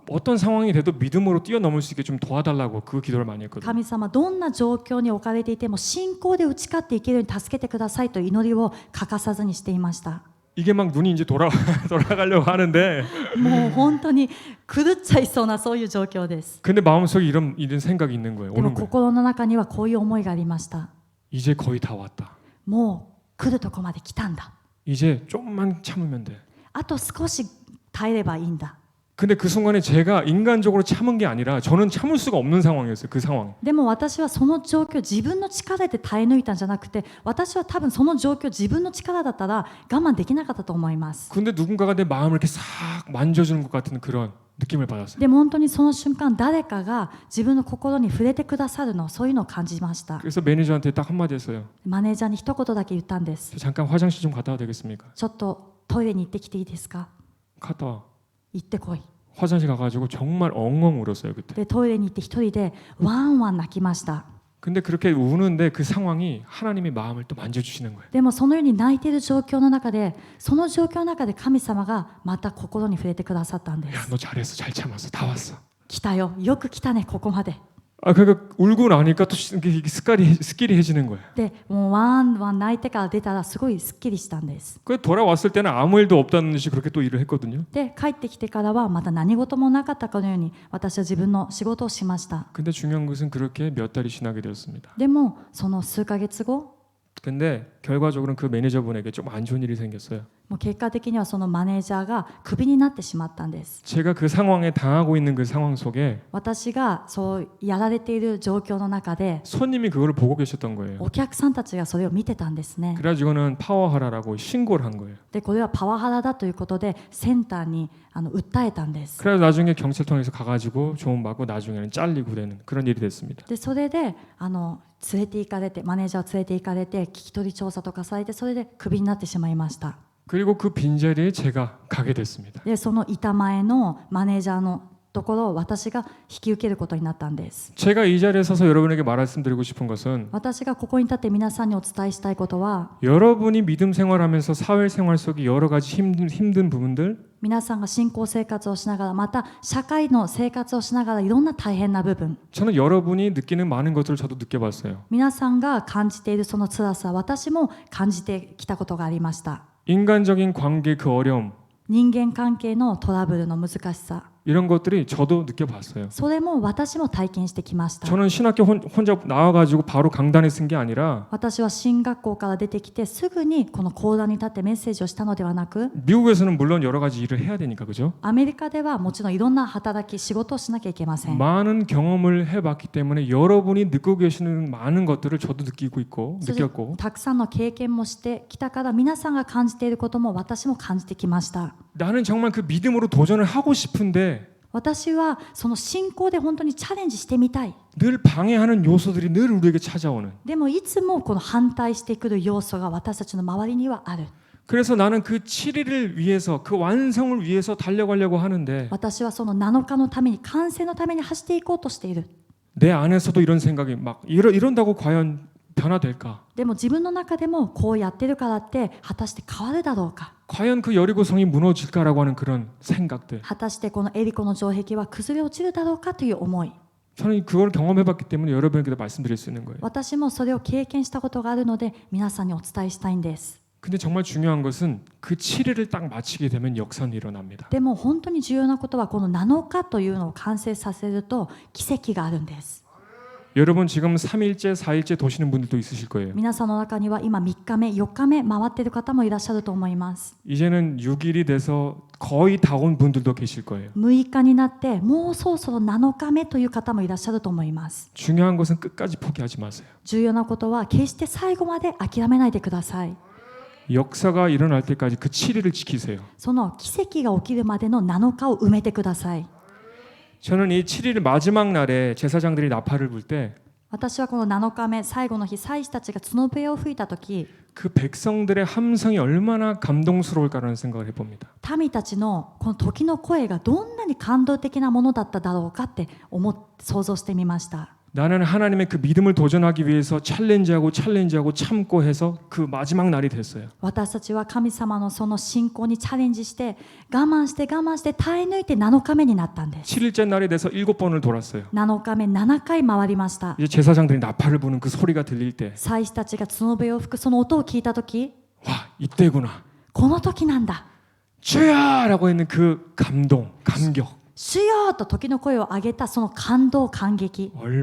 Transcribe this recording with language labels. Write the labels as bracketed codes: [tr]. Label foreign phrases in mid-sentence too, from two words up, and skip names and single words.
[ko] 어떤 상황이 돼도 믿음으로 뛰어넘을 수 있게 좀 도와달라고 그 기도를 많이 했거든요. [ja] 神様どんな状況に置かれていても信仰で打ち勝っていけるように助けてくださいという祈りを欠かさずにしていました。 [ko] 이게 막 눈이 이제 돌아가려고 하는데 [ja] もう本当に狂っちゃいそうなそういう状況です。 [ko] 근데 마음속에 이런 생각이 있는 거예요. [ja] でも [ko] 오는 거예요. [ja] 心の中にはこういう思いがありました。 [ko] 이제 거의 다 왔다. [ja] もう来るとこまで来たんだ。 [ko] 이제 조금만 참으면 돼. [ja] あと少し耐えればいいんだ。 [ko] 근데 그 순간에 제가 인간적으로 참은 게 아니라 저는 참을 수가 없는 상황이었어요. 그 상황. [ja] でも私はその状況自分の力で耐え抜いたんじゃなくて、私は多分その状況自分の力だったら我慢できなかったと思います。 [ko] 근데 누군가가 내 마음을 이렇게 싹 만져주는 것 같은 그런 느낌을 받았어요. [ja] でも本当にその瞬間誰かが自分の心に触れてくださるの、そういうのを感じました。 [ko] 그래서 매니저한테 딱 한마디 했어요. [ja] マネージャーに一言だけ言ったんです。 [ko] 저 잠깐 화장실 좀 갔다 와도 되겠습니까? [ja] ちょっとトイレに行ってきていいですか。 [ko] 갔다 와. [ja] 行ってこい。 [ko] 화장실 가가지고 정말 엉엉 울었어요 그때. [ja] でトイレに行って一人でワンワン泣きました。 [ko] 근데 그렇게 우는데 그 상황이 하나님의 마음을 또 만져주시는 거예요. [ja] でもそのように泣いている状況の中で、その状況の中で神様がまた心に触れてくださったんで [ko] 야, [ja] す。 [ko] 너 잘했어, 잘 참았어, 다 왔어. [ja] 来たよ、よく来たね、ここまで。 [ko] 아, 그러니까 울고 나니까 또 이게 스끼리해지는 거예요. [ja] でもうワンワン泣いてから出たらすごいすっきりしたんです。 [ko] 그 돌아왔을 때는 아무 일도 없다는 듯이 그렇게 또 일을 했거든요. [ja] で帰ってきてからはまた何事もなかったかのように私は自分の仕事をしました。 [ko] 근데 중요한 것은 그렇게 몇 달이 지나게 되었습니다. [ja] でもその数ヶ月後、 [ko] 근데 결과적으로는 그 매니저분에게 좀 안 좋은 일이 생겼어요. [ja] もう結果的にはそのマネージャーがクビになってしまったんです。 [ko] 제가 그 상황에 당하고 있는 그 상황 속에 [ja] 私がそうやられている状況の中で [ko] 손님이 그거를 보고 계셨던 거예요. [ja] お客さんたちがそれを見てたんですね。 [ko] 그래가지고는 파워하라라고 신고를 한 거예요. [ja] でこれはパワハラだということでセンターに訴えたんです。 [ko] 그래서 나중에 경찰청에서 가가지고 조언 받고 나중에는 잘리고 되는 그런 일이 됐습니다. [ja] でそれで連れて行かれて、マネージャーを連れて行かれて聞き取り調査とかされて、それでクビになってしまいました。 [ko] 그리고 그 빈자리에 제가 가게 됐습니다. [ja] でその板前のマネージャーのところを私が引き受けることになったんです。 [ko] 제가 이 자리에 서서 여러분에게 말씀드리고 싶은 것은 [ja] 私がここに立って皆さんにお伝えしたいことは、 [ko] 여러분이 믿음 생활하면서 사회생활 속에 여러 가지 힘든 부분들 [ja] 皆さんが信仰生活をしながら、また社会の生活をしながらいろんな大変な部分、 [ko] 저는 여러분이 느끼는 많은 것들을 저도 느껴봤어요. [ja] 皆さんが感じているその辛さ、私も感じてきたことがありました。 [ko] 인간적인 관계 그 어려움 [ja] 人間関係のトラブルの難しさ、 [ko] 이런 것들이 저도 느껴봤어요. [ja] それも私も体験してきました。 [ko] 저는 신학교 혼자 나와가지고 바로 강단에 쓴 게 아니라 [ja] 私は進学校から出てきてすぐにこの講談に立ってメッセージをしたのではなく、 [ko] 미국에서는 물론 여러 가지 일을 해야 되니까 그죠? [ja] アメリカではもちろんいろんな働き、仕事をしなきゃいけません。 [ko] 많은 경험을 해봤기 때문에 여러분이 느끼고 계시는 많은 것들을 저도 느끼고 있고 [ja] そして [ko] 느꼈고 [ja] たくさんの経験もしてきたから、皆さんが感じていることも私も感じてきました。 [ko] 나는 정말 그 믿음으로 도전을 하고 싶은데 [ja] 私はその信仰で本当にチャレンジしてみたい。 [ko] 늘 방해하는 요소들이 늘 우리에게 찾아오는 [ja] でもいつもこの反対してくる要素が私たちの周りにはある。 [ko] 그래서 나는 그 7일을 위해서 그 완성을 위해서 달려가려고 하는데 [ja] 私はその7日のために、完成のために走っていこうとしている。 [ko] 내 안에서도 이런 생각이 막 이런다고 과연 변화될까? [ja] でも自分の中でもこうやってるからって果たして変わるだろうか。 [ko] 과연 그 여리고성이 무너질까라고 하는 그런 생각들. [ja] 果たしてこのエリコの城壁は崩れ落ちるだろうかという思い。 [ko] 저는 그걸 경험해봤기 때문에 여러분에게도 말씀드릴 수 있는 거예요. [ja] 私もそれを経験したことがあるので皆さんにお伝えしたいんです。 [ko] 근데 정말 중요한 것은 그 7일을 딱 마치게 되면 역선이 일어납니다. [ja] でも本当に重要なことはこの7日というのを完成させると奇跡があるんです。 [ko] 여러분 지금 3일째, 4일째 도시는 분들도 있으실 거예요. [ja] 皆さんの中には今3日目、4日目回っている方もいらっしゃると思います。 [ko] 이제는 6일이 돼서 거의 다 온 분들도 계실 거예요. [ja] 6 日になってもうそろそろ7日目という方もいらっしゃると思います。 [ko] 중요한 것은 끝까지 포기하지 마세요. [ja] 重要なことは決して最後まで諦めないでください。 [ko] 역사가 일어날 때까지 그 7일을 지키세요. [ja] その奇跡が起きるまでの7日を埋めてください。 [ko] 저는 이 7일 마지막 날에 제사장들이 나팔을 불 때 그 [ja] 私はこの7日目、最後の日、祭司たちが角笛を吹いたとき、 [ko] 백성들의 함성이 얼마나 감동스러울까라는 생각을 해봅니다. [ja] 民たちのこの時の声がどんなに感動的なものだっただろうかって想像してみました。 [ko] 나는 하나님의 그 믿음을 도전하기 위해서 챌린지하고 참고 해서 그 마지막 날이 됐어요. [ja] 私たちは神様のその信仰にチャレンジして我慢して耐え抜いて7日目になったんです。 [ko] 7일째 날이 돼서 7번을 돌았어요. [ja] 7 日目7回回りました。 [ko] 이제 제사장들이 나팔을 부는 그 소리가 들릴 때, [ja] 祭司たちが角笛を吹くその音を聞いたとき、 [ko] 와, 이때구나. [ja] この時なんだ。 [ko] 주야라고 했는 그 감동, 감격. [ja] 主よと時の声を上げたその感動、感激、